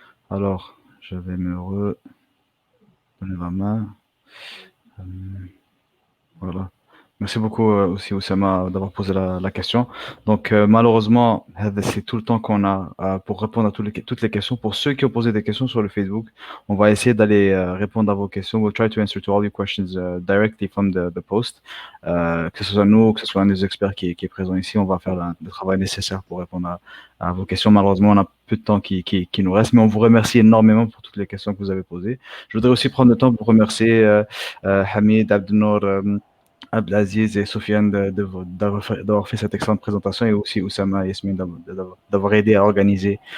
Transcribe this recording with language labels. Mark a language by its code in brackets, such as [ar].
[fr] Alors, je vais me donner la main. Voilà. Merci beaucoup aussi Oussama d'avoir posé la question. Donc malheureusement, c'est tout le temps qu'on a pour répondre à toutes les questions. Pour ceux qui ont posé des questions sur le Facebook, on va essayer d'aller répondre à vos questions. [en] We'll try to answer to all your questions directly from the post. [fr] Que ce soit nous, que ce soit un des experts qui est présent ici, on va faire le travail nécessaire pour répondre à vos questions. Malheureusement, on a peu de temps qui nous reste, mais on vous remercie énormément pour toutes les questions que vous avez posées. Je voudrais aussi prendre le temps pour remercier Hamid, Abdenour, Abdelaziz et Sofiane d'avoir fait cette excellente présentation, et aussi Oussama et Yasmine d'avoir aidé à organiser.